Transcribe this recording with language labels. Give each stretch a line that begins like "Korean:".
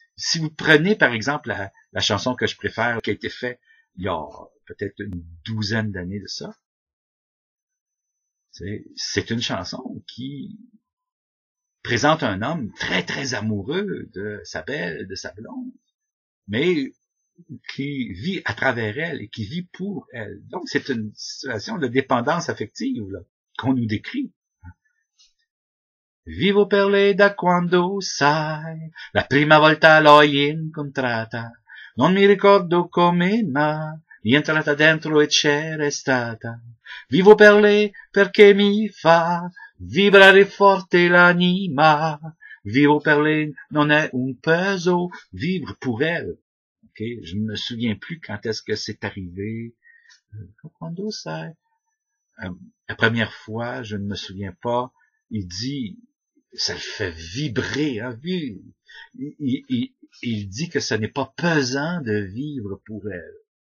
French: Si vous prenez par exemple la chanson que je préfère, qui a été faite il y a peut-être une douzaine d'années de ça, c'est une chanson qui présente un homme très très amoureux de sa belle, de sa blonde, mais qui vit à travers elle et qui vit pour elle. Donc c'est une situation de dépendance affective là, qu'on nous décrit.
Italian: Vivo per lei da quando, sai, la prima volta l'ho incontrata, non mi ricordo come, ma mi è entrata dentro e c'è restata. Vivo per lei perché mi fa vibrare forte l'anima. Vivo per lei non è un peso,
French: vivre pour elle.
English: Okay?
French: Je ne me souviens plus quand est-ce que c'est arrivé.
Italian: Quando sai?
French: La première fois, je ne me souviens pas. Il dit, ça le fait vibrer. Hein? Il dit que ce n'est pas pesant de vivre pour elle.